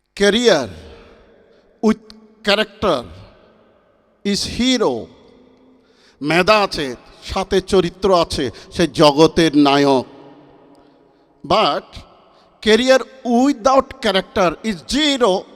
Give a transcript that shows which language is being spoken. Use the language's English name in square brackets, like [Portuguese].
[English] career with character is hero. [Bangla] মেধা আছে, সাথে চরিত্র আছে, সে জগতের নায়ক। [English] But career without character is zero.